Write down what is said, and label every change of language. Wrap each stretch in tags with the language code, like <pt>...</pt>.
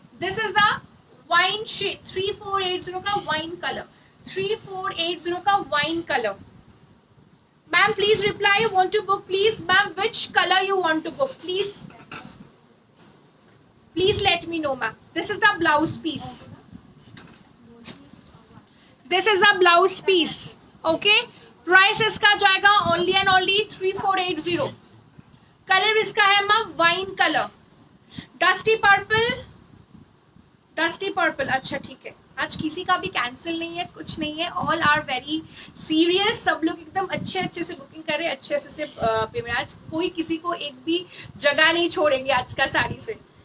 <en>This is the wine shade, 3480 का wine colour, 3480 का wine colour. Ma'am please reply, you want to book please, ma'am which colour you want to book please, please let me know ma'am. This is the blouse piece, this is the blouse piece, okay.</en> <hi>price इसका जाएगा</hi> <en>only and only</en> <hi>3480। Colour इसका है ma'am wine colour,</hi> <en>Dusty purple, dusty purple.</en> <hi>अच्छा ठीक है, आज किसी का भी कैंसिल नहीं है, कुछ नहीं है,</hi> <en>all are very serious,</en> <hi>सब लोग एकदम अच्छे से बुकिंग कर रहे हैं, अच्छे से पेमेंट, आज कोई किसी को एक भी जगह नहीं छोड़ेंगे आज का साड़ी से।</hi>